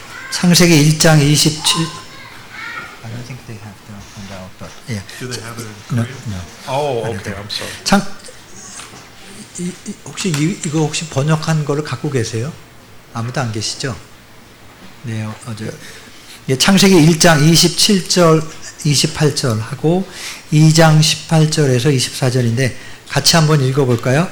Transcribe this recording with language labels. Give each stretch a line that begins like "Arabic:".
Korean: 창세기 1장 27.
English: I don't think they have to find out, but yeah. Do they have it in No, Korean? no. Oh, okay. I'm sorry.
Korean: 혹시 이거 혹시 번역한 거를 갖고 계세요? 아무도 안 계시죠? 네, 어제 창세기 1장 27절, 28절 하고 2장 18절에서 24절인데 같이 한번 읽어볼까요?